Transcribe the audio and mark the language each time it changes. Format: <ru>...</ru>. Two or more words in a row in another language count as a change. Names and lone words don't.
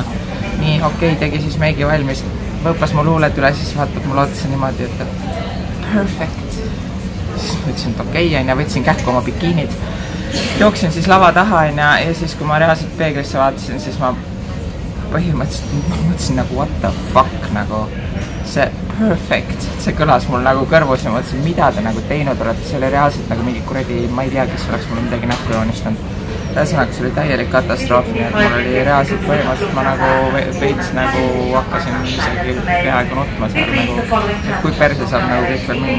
<et>Nii, okei, tegi siis meigi valmis, võõpas mu luuled üle, siis vaatab mul otsa niimoodi, et perfect. Siis ma ütlesin, et okei, aina, võtsin kähku oma bikiinid. Jooksin siis lava taha ja siis, kui ma reaalselt peeglisse vaatasin, siis ma põhimõtteliselt mõtlesin nagu</et> <en>what the fuck</en> <et>nagu see perfect, see kõlas mul nagu kõrvus ja mõtlesin, mida te nagu teinud olete, see oli reaalselt nagu mingi kuradi, ma ei tea, kes oleks mulle midagi näkku joonistanud. Ühesõnaga, see oli täielik katastroof, nii et mul oli reaalselt põhimõtteliselt, ma nagu veits nagu hakkasin isegi peaaegu nutma seal nagu, et kui perse saab nagu kõik veel minna.</et>